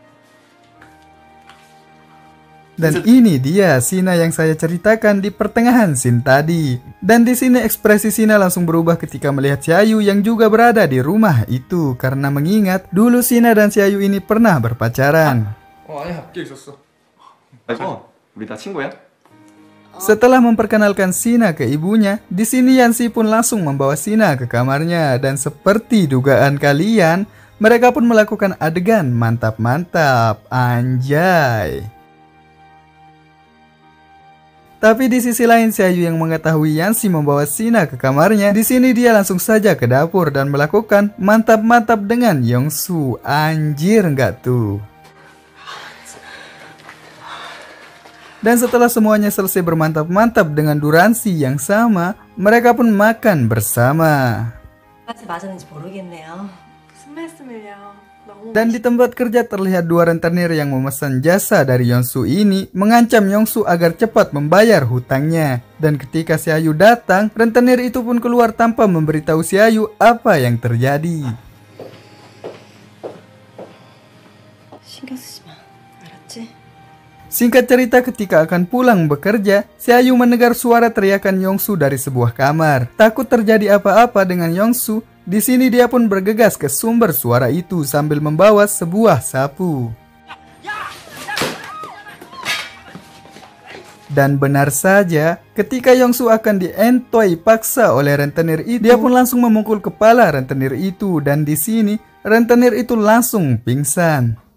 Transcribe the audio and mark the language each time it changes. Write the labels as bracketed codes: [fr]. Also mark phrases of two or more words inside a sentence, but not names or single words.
[id] Dan ini dia Shina yang saya ceritakan di pertengahan scene tadi. Dan di sini ekspresi Shina langsung berubah ketika melihat si Ayu yang juga berada di rumah itu karena mengingat dulu Shina dan si Ayu ini pernah berpacaran. [ko] 아니야, 밖에 있었어. 우리 다 친구야? [id] Setelah memperkenalkan Shina ke ibunya, di sini Yanxi pun langsung membawa Shina ke kamarnya dan seperti dugaan kalian, mereka pun melakukan adegan mantap-mantap. Anjay. Tapi di sisi lain, si Ayu yang mengetahui Yanxi membawa Shina ke kamarnya, di sini dia langsung saja ke dapur dan melakukan mantap-mantap dengan Yongsu. Anjir nggak tuh? Dan setelah semuanya selesai bermantap-mantap dengan durasi yang sama, mereka pun makan bersama. [ko] 까지 맞았는지 모르겠네요. 무슨 말씀을요? 너무 [id] Dan di tempat kerja terlihat dua rentenir yang memesan jasa dari Yongsu ini mengancam Yongsu agar cepat membayar hutangnya. Dan ketika si Ayu datang, rentenir itu pun keluar tanpa memberitahu si Ayu apa yang terjadi. [ko] 신경 쓰지 마. 알았지? [id] Singkat cerita, ketika akan pulang bekerja, si Ayu mendengar suara teriakan Yongsu dari sebuah kamar. Takut terjadi apa-apa dengan Yongsu, di sini dia pun bergegas ke sumber suara itu sambil membawa sebuah sapu. Dan benar saja, ketika Yongsu akan dientoi paksa oleh rentenir itu, dia pun langsung memukul kepala rentenir itu dan di sini rentenir itu langsung pingsan.